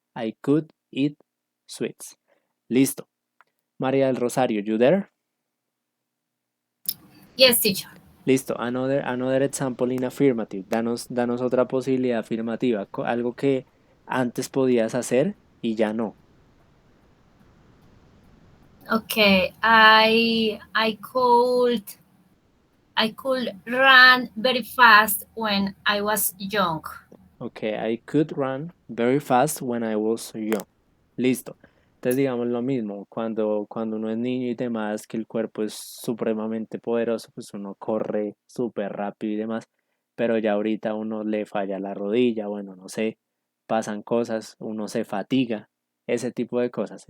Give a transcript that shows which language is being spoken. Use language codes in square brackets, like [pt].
[en] I could eat sweets. Listo. María del Rosario, you there? Yes, teacher. Listo. Another example in affirmative. [es] Danos otra posibilidad afirmativa. Algo que antes podías hacer y ya no. [en] Okay, I could run very fast when I was young. Okay, I could run very fast when I was young. [es] Listo. Entonces digamos lo mismo, cuando uno es niño y demás, que el cuerpo es supremamente poderoso, pues uno corre súper rápido y demás, pero ya ahorita uno le falla la rodilla, bueno, no sé, pasan cosas, uno se fatiga, ese tipo de cosas.